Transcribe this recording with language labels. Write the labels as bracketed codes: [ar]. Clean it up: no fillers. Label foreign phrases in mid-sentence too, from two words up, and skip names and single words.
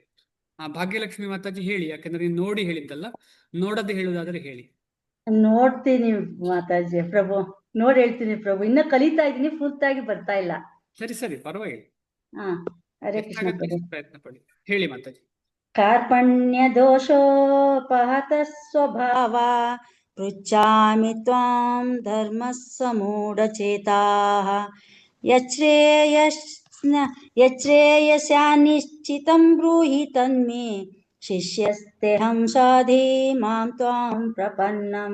[kn] ಭಾಗ್ಯಲಕ್ಷ್ಮಿ ಮಾತಾಜಿ ಹೇಳಿ, ಯಾಕಂದ್ರೆ ನೀನು ನೋಡಿ ಹೇಳಿದ್ದಲ್ಲ, ನೋಡದೆ ಹೇಳುದಾದ್ರೆ ಹೇಳಿ. ನೋಡ್ತೀನಿ ಮಾತಾಜಿ ಪ್ರಭು, ನೋಡಿ ಹೇಳ್ತೀನಿ ಪ್ರಭು. ಇನ್ನ ಕಲಿತಾ ಇದ್ದೀನಿ, ಪೂರ್ತಿಯಾಗಿ ಬರ್ತಾ ಇಲ್ಲ. ಸರಿ ಸರಿ, ಪರವಾಗಿಲ್ಲ. ಹರೇ ಕೃಷ್ಣ ಪ್ರಭು. ಪ್ರಯತ್ನ ಪಡಿ, ಹೇಳಿ ಮಾತಾಜಿ. [sa] ಕಾರ್ಪಣ್ಯ ದೋಷೋಪಹತ ಸ್ವಭಾವ ಪೃಚ್ಛಾಮಿ ತ್ವಾಂ ಧರ್ಮ ಸಮೂಢಚೇತಾಃ ಯಚ್ಛ್ರೇಯಸ್ಯಾನಿಶ್ಚಿತಂ ಬ್ರೂಹಿ ತನ್ಮೇ ಶಿಷ್ಯಸ್ತೆಹಂ ಸಾಧಿ ಮಾಂ ತ್ವಾಂ ಪ್ರಪನ್ನಂ.